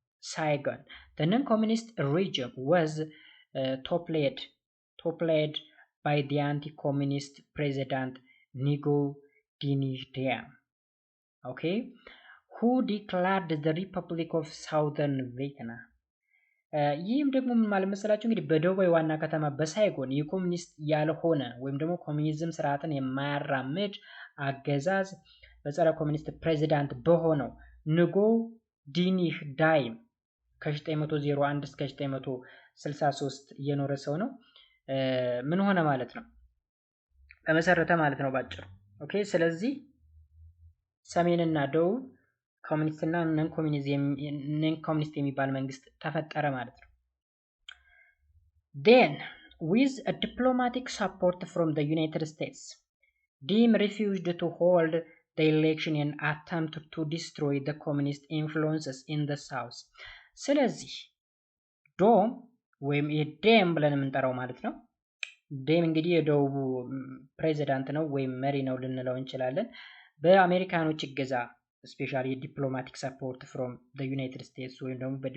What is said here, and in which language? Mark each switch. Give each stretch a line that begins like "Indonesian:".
English: ሳይገን the non-communist region was toppled by the anti-communist president Ngo Dinh Diem okay who declared the Republic of Southern Vietnam.
Amharic: ይህም ደግሞ ምን ማለት መሰላችሁ እንግዲህ በደቡባዊ ዋና ከተማ በሳይጎን የኮሚኒስት ያልሆነ ወይም ደግሞ ኮሚኒዝም ስርዓትን የማያራምድ አገዛዝ በጸረ ኮሚኒስት ፕሬዚዳንት በሆነው ንጎ ዲኒህ ዳይም ከ901 እስከ 963 የኖረ ሰው ነው። ምን ሆነ ማለት ነው? ተመሰረተ ማለት ነው ባጭሩ። ኦኬ ስለዚህ ሰሜንና ደቡብ ኮሚኒስትና ነን ኮሚኒስት የሚባል መንግስት ተፈጠረ ማለት ነው።
English: then with a diplomatic support from the United States Diem refused to hold the election and attempted to destroy the communist influences in the south.
Amharic: ስለዚህ ዶም ወይም ዴም ብለን የምንጠራው ማለት ነው። ዴም እንግዲህ የደቡቡ ፕሬዚዳንት ነው ወይም መሪ ነው ልንለው እንችላለን። በአሜሪካኖች እገዛ
English: ስፔሻሊ ዲፕሎማቲክ ሰፖርት ፍሮም ዩናይትድ ስቴትስ
Amharic: ወይም ደግሞ